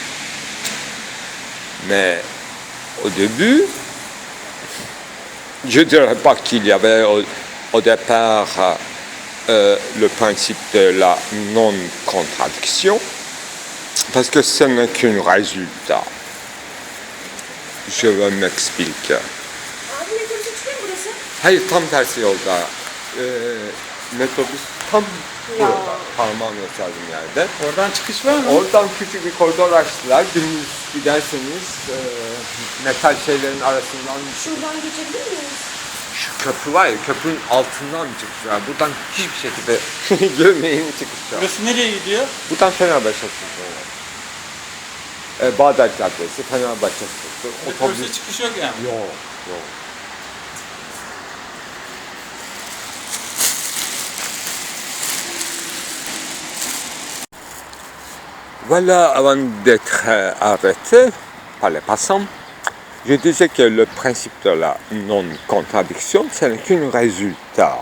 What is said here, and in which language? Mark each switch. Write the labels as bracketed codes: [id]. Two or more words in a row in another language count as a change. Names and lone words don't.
[fr] Mais au début, je ne dirais pas qu'il y avait au départ le principe de la non-contradiction, parce que ce n'est qu'un résultat. Je vais m'expliquer. [tr] Abi metrobüse çıkıyor mu burası? Hayır, tam tersi yolda. Metrobüs tam burada, parmağın gösterdiğim yerde. Oradan çıkış var mı? Oradan küçük bir koridor açtılar. Dümdüz giderseniz metal şeylerin arasından... Şuradan geçebilir miyiz? Şu köprü var ya, köprünün altından çıkışlar. Buradan hiçbir şekilde görmeyin çıkışlar. Burası nereye gidiyor? Buradan Fenerbahçe çıkışlar. Bağdat Caddesi, Fenerbahçe çıkışı. Metrobüse çıkış yok yani. Yok. [fr] Voilà, avant d'être arrêté par les passants, je disais que le principe de la non-contradiction, ce n'est qu'un résultat.